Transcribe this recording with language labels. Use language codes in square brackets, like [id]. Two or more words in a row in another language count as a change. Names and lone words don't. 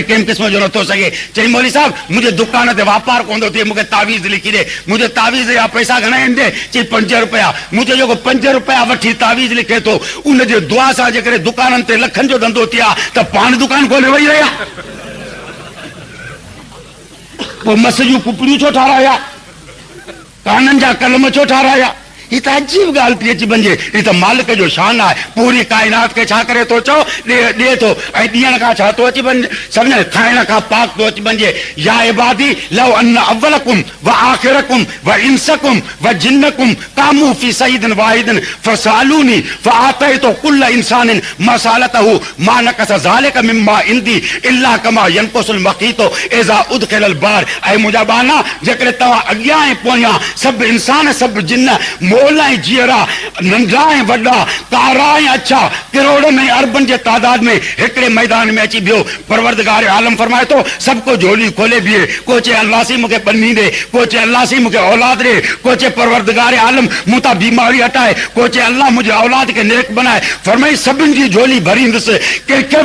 [sd] कंहिं क़िस्म जो नथो सघे चई मौली साहब मुंहिंजे दुकान ते वापार कोन थो थिए मूंखे तावीज़ लिखी ॾे मुंहिंजे तावीज़ जा पैसा घणा आहिनि ॾे चई 5 रुपया मुंहिंजो जेको 5 रुपया वठी तावीज़ लिखे थो उनजे दुआ सां जेकॾहिं दुकाननि ते लखनि जो धंधो थिया त पाण दुकान खोले वेही रहिया पोइ मस जूं कुपड़ियूं छो ठाराया काननि जा कलम छो ठाराया ही त अजीब ॻाल्हि थी अची वञे ही त मालिक जो शान आहे पूरी काइनात खे छा करे थो चओ ॾे थो ऐं ॾियण खां छा थो अची वञे सम्झ खाइण खां पाक थो अची वञे [ar] يا عبادي لو أن أولكم وآخركم وإنسكم وجنكم قاموا في صعيد واحد فسألوني فأعطيت كل إنسان مسألته ما نقص ذلك مما عندي إلا كما ينقص المخيط إذا أدخل البحر [sd] ऐं मुंहिंजा बाना जेकॾहिं तव्हां अॻियां ऐं पोयां सभु इंसान सभु जिन्न मोल ऐं जीअरा नंढा ऐं वॾा कारा ऐं अछा करोड़नि ऐं अरबनि जे तादाद में हिकिड़े मैदान में अची बीहो परवरदिगार आलम फरमाए थो सभु को झोली खोले बीहे को चए अल्लाह सी मूंखे पन्नी ॾे को चए अल्लाह सी मूंखे औलाद ॾे को चए परवरदिगार आलम मूं तां बीमारी हटाए को चए अल्लाह मुंहिंजे औलाद खे नेक बनाए फरमाई सभिनि जी झोली भरींदुसि कंहिंखे